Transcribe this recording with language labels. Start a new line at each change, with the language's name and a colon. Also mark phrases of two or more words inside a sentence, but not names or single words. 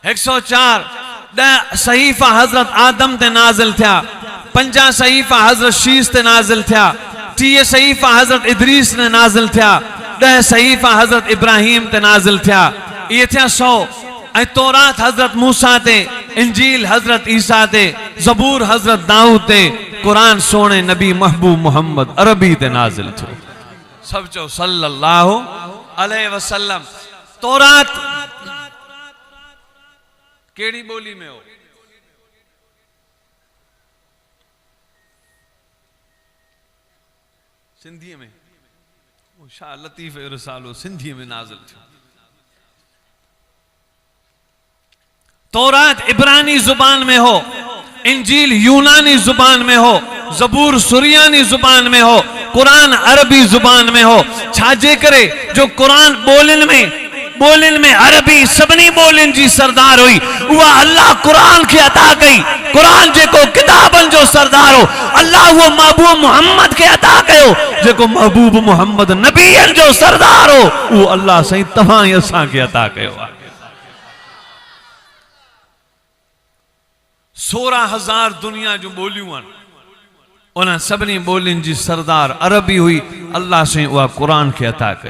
Sindhi: 104 10 सहीफ़ा हज़रत आदम ते नाज़िल थिया, 50 सहीफ़ा हज़रत शीस ते नाज़िल थिया, 30 सहीफ़ा हज़रत इदरीस ने नाज़िल थिया, 10 सहीफ़ा हज़रत इब्राहिम ते नाज़िल थिया, ये थिया 100। ऐं तौरात हज़रत मूसा ते, इंजील हज़रत ईसा ते, ज़बूर हज़रत दाऊद ते, कुरान सोने नबी महबूब मोहम्मद अरबी ते नाज़िल थियो। सब चो
Arabic: صلى الله عليه وسلم.
Sindhi: तौरात केड़ी बोली में हो? सिंधी में। शाह लतीफ़ रसालो सिंधी में नाज़िल थियो। तौरात इब्रानी जुबान में हो, इंजील यूनानी जुबान में हो, ज़बूर सुरियानी जुबान में हो, कुरान अरबी जुबान में हो। छाजे करे जो कुरान बोलिन में अरबी सभनी बोलिन जी सरदार हुई, वह अल्लाह कुरान के अता कई। कुरान जेको किताबन जो सरदार हो, अल्लाह वो महबूब मोहम्मद के अता कयो, जेको महबूब मोहम्मद नबीयन जो सरदार हो, वो अल्लाह सही तव्हां असां के अता कयो। 16,000 दुनिया जो बोलियूं आहिनि, उन सभिनी बोलियुनि जी सरदार अरबी हुई, अल्लाह से उहा कुरान खे अता कई।